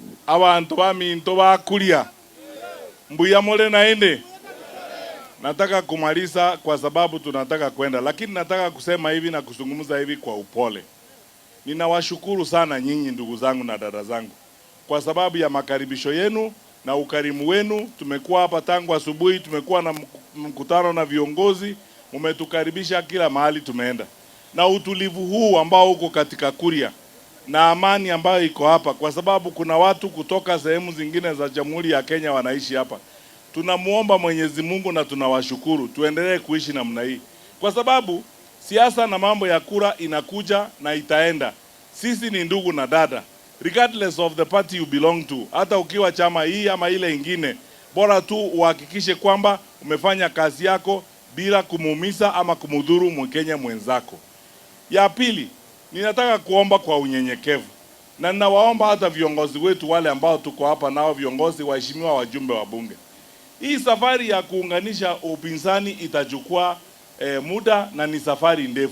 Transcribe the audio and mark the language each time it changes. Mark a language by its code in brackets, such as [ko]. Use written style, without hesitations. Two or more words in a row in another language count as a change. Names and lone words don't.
[kuj] abantu baminto bakulia mbuya mole naende. [sw] Nataka kumaliza kwa sababu tunataka kwenda, lakini nataka kusema hivi na kuzungumza hivi kwa upole. Ninawashukuru sana nyinyi ndugu zangu na dada zangu kwa sababu ya makaribisho yenu na ukarimu wenu. Tumekuwa hapa tangu asubuhi, tumekuwa na mkutano na viongozi, mmetukaribisha kila mahali tumeenda. Na utulivu huu ambao uko katika Kuria na amani ambayo iko hapa, kwa sababu kuna watu kutoka sehemu zingine za Jamhuri ya Kenya wanaishi hapa. Tunamuomba Mwenyezi Mungu na tunawashukuru, tuendelee kuishi namna hii, kwa sababu siasa na mambo ya kura inakuja na itaenda. Sisi ni ndugu na dada, [en] regardless of the party you belong to. [sw] Hata ukiwa chama hii ama ile ingine, bora tu uhakikishe kwamba umefanya kazi yako bila kumuumiza ama kumudhuru Mkenya mwenzako. Ya pili, ninataka kuomba kwa unyenyekevu, na ninawaomba hata viongozi wetu wale ambao tuko hapa nao, viongozi waheshimiwa, wajumbe wa bunge, hii safari ya kuunganisha upinzani itachukua muda na ni safari ndefu.